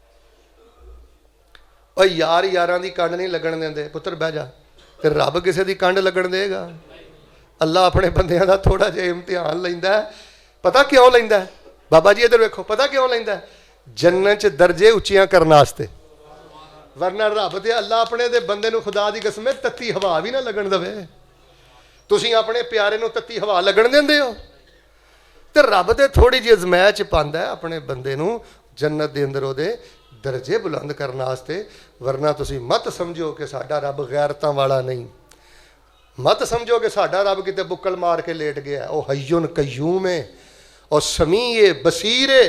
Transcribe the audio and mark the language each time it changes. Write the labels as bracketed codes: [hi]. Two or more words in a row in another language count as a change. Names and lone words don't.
[pa] ਔਰ ਯਾਰ ਯਾਰਾਂ ਦੀ ਕੰਡ ਨਹੀਂ ਲੱਗਣ ਦਿੰਦੇ। ਪੁੱਤਰ ਬਹਿ ਜਾ, ਤੇ ਰੱਬ ਕਿਸੇ ਦੀ ਕੰਡ ਲੱਗਣ ਦੇਵੇਗਾ? ਅੱਲਾਹ ਆਪਣੇ ਬੰਦਿਆਂ ਦਾ ਥੋੜ੍ਹਾ ਜਿਹਾ ਇਮਤਿਹਾਨ ਲੈਂਦਾ ਹੈ। ਪਤਾ ਕਿਉਂ ਲੈਂਦਾ ਹੈ? ਬਾਬਾ ਜੀ ਇੱਧਰ ਵੇਖੋ, ਪਤਾ ਕਿਉਂ ਲੈਂਦਾ ਹੈ? ਜੰਨਤ ਚ ਦਰਜੇ ਉੱਚੀਆਂ ਕਰਨ ਵਾਸਤੇ। ورنہ رب دے اللہ اپنے دے بندے نو خدا دی قسم ہے تتی ہوا بھی نہ لگن دے. تسی اپنے پیارے نو تتی ہوا لگن دیندے ہو تے رب تے تھوڑی جی ازمائش پاندا ہے اپنے بندے نو جنت دے اندر او دے درجے بلند کرنے واسطے. ورنہ تسی مت سمجھو کہ ساڈا رب غیرتاں والا نہیں. مت سمجھو کہ ساڈا رب کتے بکل مار کے لیٹ گیا. او حیٌ قیوم ہے اور سمیع بصیر ہے.